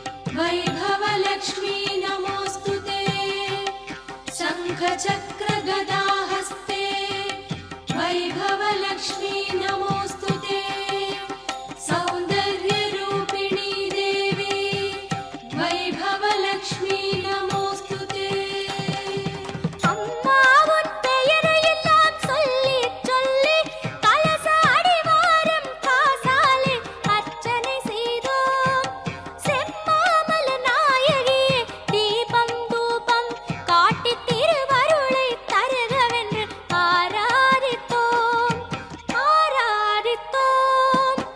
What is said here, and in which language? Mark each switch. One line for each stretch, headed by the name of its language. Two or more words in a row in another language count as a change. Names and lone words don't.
Sanskrit: वैभवलक्ष्मी नमोऽस्तु ते शङ्खचक्रगदाहस्ते वैभवलक्ष्मी नमोऽस्तु ते सौन्दर्यरूपिणी देवी वैभवलक्ष्मी नमोऽस्तु ते
Tamil: அம்மா உன் பெயரையெல்லாம் சொல்லி சொல்லி கலச அடிவாரம் காசாலே அர்ச்சனை செய்தோம். செம்மாமல நாயகியே தீபம் தூபம் காட்டி திருவருளை தருகவென்று ஆராதித்தோம் ஆராதித்தோம்.